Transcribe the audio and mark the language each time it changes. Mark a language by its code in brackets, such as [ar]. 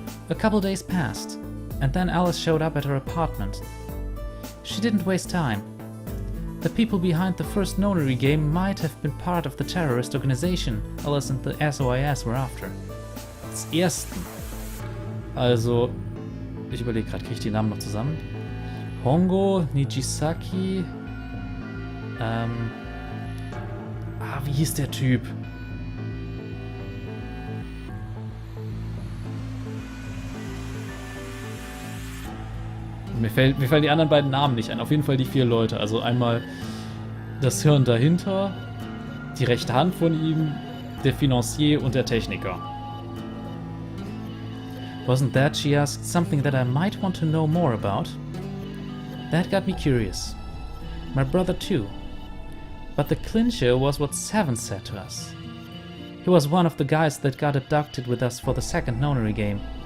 [en] A couple days passed, and then Alice showed up at her apartment. She didn't waste time. The people behind the first nonary game might have been part of the terrorist organization Alice and the SOIS were after. [de] Das erste. Also, ich überlege gerade, kriege ich die Namen noch zusammen? Hongo, Nijisaki, wie hieß der Typ? Mir fallen die anderen beiden Namen nicht ein. Auf jeden Fall die 4 Leute. Also einmal das Hirn dahinter, die rechte Hand von ihm, der Financier und der Techniker. [en] Wasn't that, she asked, something that I might want to know more about? That got me curious. My brother too. But the clincher was what Seven said to us. He was one of the guys that got abducted with us for the second nonary game.